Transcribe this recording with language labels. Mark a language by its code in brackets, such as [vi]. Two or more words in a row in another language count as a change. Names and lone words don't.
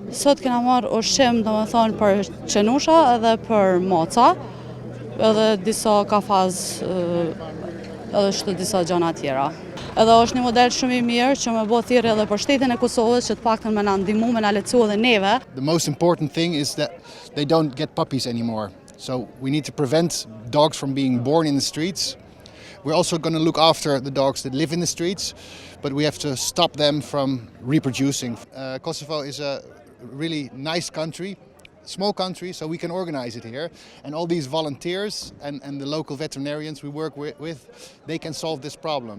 [sq] Sot kena marrë ushqim domethënë për qenusha edhe për maca, edhe disa kafaz, edhe disa gjëra tjera. Edhe është një model shumë i mirë që më bë thirrje edhe për shtetin e Kosovës që të paktën më na ndihmu, më na lehtësua edhe neve. [en] The most important thing is that they don't get puppies anymore. So we need to prevent dogs from being born in the streets. We're also going to look after the dogs that live in the streets, but we have to stop them from reproducing. Kosovo is a really nice country. Small country, so we can organize it here, and all these volunteers and the local veterinarians we work with, they can solve this problem.